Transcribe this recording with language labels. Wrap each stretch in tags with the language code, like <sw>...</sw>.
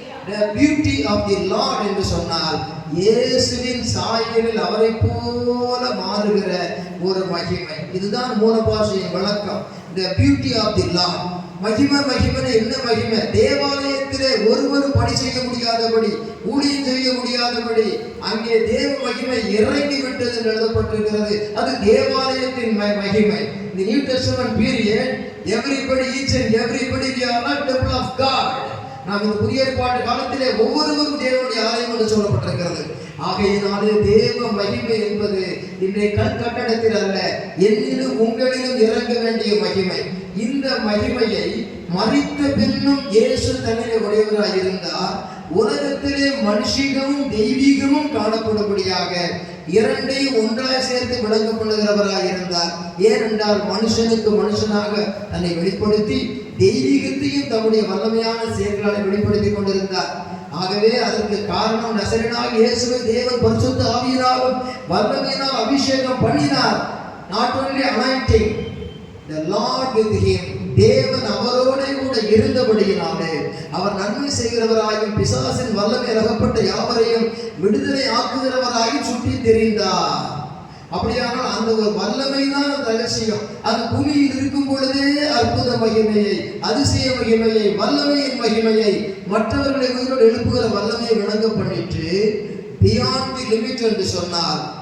<en>The beauty of the Lord</en> <ta>என்று சொன்னால் இயேசுவின் சாயலில் அவரை போல மாறுகிற ஒரு மகிமை. இதுதான் மூல பாஷையின் வழக்கம்.</ta> <en>The beauty of the Lord.</en> <ta>மகிமை மகிமை என்ன மகிமை? தேவாலயத்திலே ஒருவரும் பணி செய்ய முடியாதபடி, ஊழியம் செய்ய முடியாதபடி அங்கே தேவ மகிமை இறங்கி விட்டது என்று எழுதப்பட்டிருக்கிறது. அது தேவாலயத்தின் மகிமை.</ta> <en>The New Testament period, everybody, each and everybody, we are not temple of God.</en> <ta>நாம் இந்த புதிய ஏற்பாட்டு காலத்திலே ஒவ்வொருவரும் தேவனுடைய ஆலயம் என்று சொல்லப்பட்டிருக்கிறது. ஆகையினாலே தேவ மகிமை என்பது இன்றைய கட்டடத்தில் அல்ல, என்னிலும் உங்களிலும் இறங்க வேண்டிய மகிமை. இந்த மகிமையை மரித்த பின்னும் இயேசு தன்னிலே உடையவராய் இருந்தார். உலகத்திலே மனுஷிகமும் தெய்வீகமும் காணப்படும்படியாக இரண்டையும் ஒன்றாய் சேர்த்து விளங்கப்படுகிறவராய் இருந்தார். ஏனென்றால் மனுஷனுக்கு மனுஷனாக தன்னை வெளிப்படுத்தி தெய்வீகத்தையும் தம்முடைய வல்லமையான செயல்களை வெளிப்படுத்தி கொண்டிருந்தார். ஆகவே அதற்கு காரணம் நசரேயனாகிய இயேசுவை தேவன் பரிசுத்த ஆவியினாலும் வல்லமையினால் அபிஷேகம் பண்ணினார்.</ta> <en>Not only anointing, the Lord with him.</en> <ta>தேவன் அவரோட கூட இருந்தபடியினாலே அவர் நன்மை செய்கிறவராயும் பிசாசின் வல்லமை அகப்பட்ட யாவரையும் விடுதலை ஆக்குகிறவராயும் சுற்றி தெரிந்தார். அப்படியானால் அந்த ஒரு வல்லமை தான் அந்த ரகசியம். அது பூமியில் இருக்கும் பொழுதே அற்புத மகிமையை, அதிசய மகிமையை, வல்லமையின் மகிமையை, மற்றவர்களை உயிரோடு எழுப்புகிற வல்லமையை விளங்க பண்ணிட்டு</ta> <en>beyond the limit</en> <ta>என்று சொன்னார்.</ta>